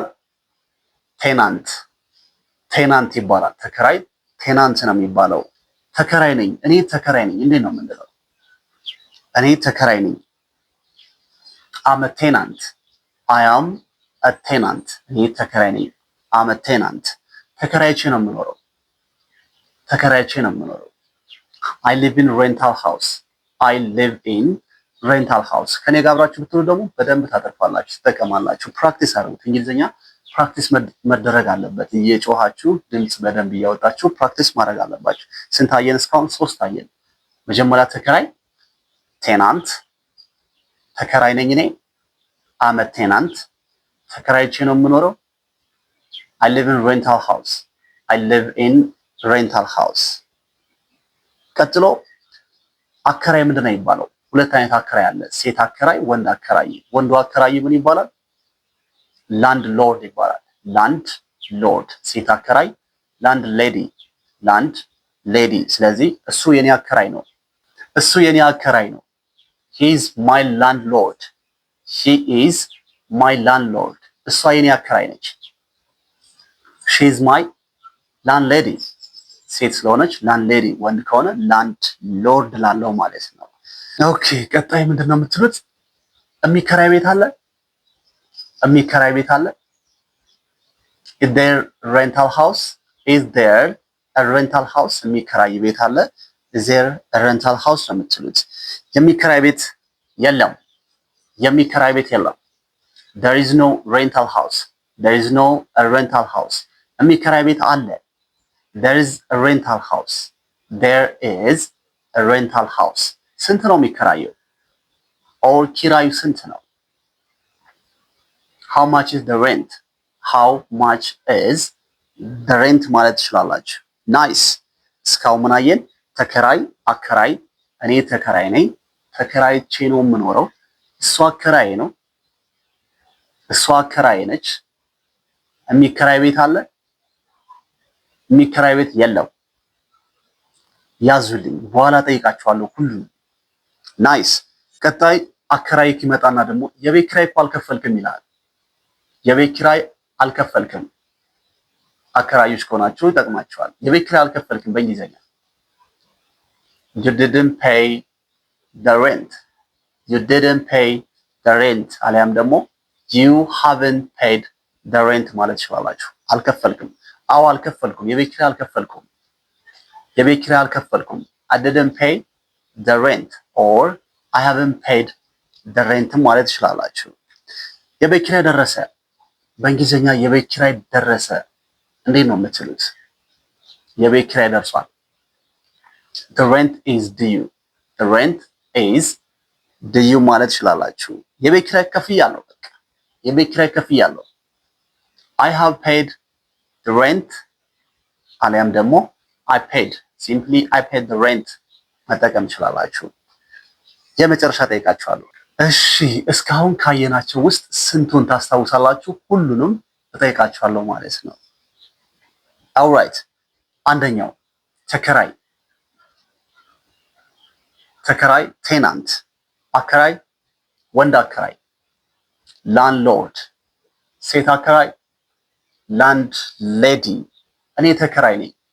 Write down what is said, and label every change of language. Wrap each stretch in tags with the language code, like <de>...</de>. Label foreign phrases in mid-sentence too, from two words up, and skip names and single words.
<am>ቴናንት። ቴናንት ይባላል። ተከራይ ቴናንት ነው የሚባለው። ተከራይ ነኝ፣ እኔ ተከራይ ነኝ። እንዴት ነው የምንለው? እኔ ተከራይ ነኝ።</am> <en>I'm tenant። I am a tenant።</en> <am>እኔ ተከራይ ነኝ።</am> <en>I'm tenant።</en> <am>ተከራይቼ ነው የምኖረው። ተከራይቼ ነው የምኖረው።</am> <en>I live in rental house. I live in rental house.</en> <am>ከኔ ጋር አብራችሁ ብትሉ ደግሞ በደንብ ታተርፋላችሁ፣ ትጠቀማላችሁ። ፕራክቲስ አድርጉት። እንግሊዝኛ ፕራክቲስ መደረግ አለበት። እየጮሃችሁ ድምጽ በደንብ እያወጣችሁ ፕራክቲስ ማድረግ አለባችሁ። ስንት አየን እስካሁን? 3 አየን። መጀመሪያ ተከራይ ቴናንት። ተከራይ ነኝ እኔ።</am> <en>I'm tenant።</en> <am>ተከራይቼ ነው የምኖረው።</am> <en>I live in rental house. I live in rental house.</en> <am>ቀጥሎ አከራይ ምንድን ነው የሚባለው? ሁለት አይነት አከራይ አለ። ሴት አከራይ፣ ወንድ አከራይ። ወንዱ አከራይ ምን ይባላል? ላንድ ሎርድ ይባላል። ላንድ ሎርድ። ሴት አከራይ ላንድ ሌዲ። ላንድ ሌዲ። ስለዚህ እሱ የኔ አከራይ ነው። እሱ የኔ አከራይ ነው።</am> <en>he is my landlord. she is my landlord.</en> <am>እሷ የኔ አከራይ ነች።</am> <en>she is my landlady.</en> <am>ሴት ስለሆነች ላንድ ሌዲ፣ ወንድ ከሆነ ላንድ ሎርድ ላለው ማለት ነው። ኦኬ፣ ቀጣይ ምንድነው የምትሉት? የሚከራይ ቤት አለ? የሚከራይ ቤት አለ?</am> <en>is there rental house? is there a rental house?</en> <am>የሚከራይ ቤት አለ?</am> <en>is there a rental house</en> <am>ነው የምትሉት። የሚከራይ ቤት የለም። የሚከራይ ቤት የለም።</am> <en>there is no rental house. there is no a rental house.</en> <am>የሚከራይ ቤት አለ።</am> <en>there is a rental house. there is a rental house.</en> <am>ስንት ነው የሚከራየው? ኦር ኪራዩ ስንት ነው?</am> <en>how much is the rent? how much is the rent</en> <am>ማለት ትችላላችሁ። ናይስ። እስካሁን ምን አየን? ተከራይ፣ አከራይ። እኔ ተከራይ ነኝ። ተከራይቼ ነው የምኖረው። እሷ አከራይ ነው። እሷ አከራይ ነች። የሚከራይ ቤት አለ? የሚከራይ ቤት የለም። ያዙልኝ፣ በኋላ ጠይቃችኋለሁ ሁሉንም። ናይስ። ቀጣይ አከራይ ይመጣና ደግሞ የቤት ኪራይ እኮ አልከፈልክም ይላል። የቤት ኪራይ አልከፈልክም። አከራዮች ከሆናችሁ ይጠቅማችኋል። የቤት ኪራይ አልከፈልክም በእንግሊዝኛ</am> <en>you didn't pay the rent. you didn't pay the rent</en> <am>አሊያም ደግሞ</am> <en>you haven't paid the rent</en> <am>ማለት ትችላላችሁ። አልከፈልክም። አዎ አልከፈልኩም። የቤት ኪራይ አልከፈልኩም። የቤት ኪራይ አልከፈልኩም።</am> <en>I didn't pay the rent</en> <am>or I haven't paid the rent ማለት ትችላላችሁ። የቤት ኪራይ ደረሰ። በእንግሊዝኛ የቤት ኪራይ ደረሰ እንዴት ነው የምትሉት? የቤት ኪራይ ደርሷል። the rent is due.</am> <en>the rent is due</en> <am>ማለት ትችላላችሁ። የቤት ኪራይ ከፍያለሁ። በቃ የቤት ኪራይ ከፍያለሁ።</am> <en>I have paid the rent</en> <am>አሊያም ደግሞ</am> <en>I paid. simply I paid the rent</en> <am>መጠቀም ትችላላችሁ። የመጨረሻ ጠይቃችኋለሁ። እሺ፣ እስካሁን ካየናቸው ውስጥ ስንቱን ታስታውሳላችሁ? ሁሉንም እጠይቃችኋለሁ ማለት ነው። alright፣ አንደኛው ተከራይ። ተከራይ ቴናንት። አከራይ ወንድ አከራይ ላንድሎርድ። ሴት አከራይ ላንድ ሌዲ። እኔ ተከራይ ነኝ።</am>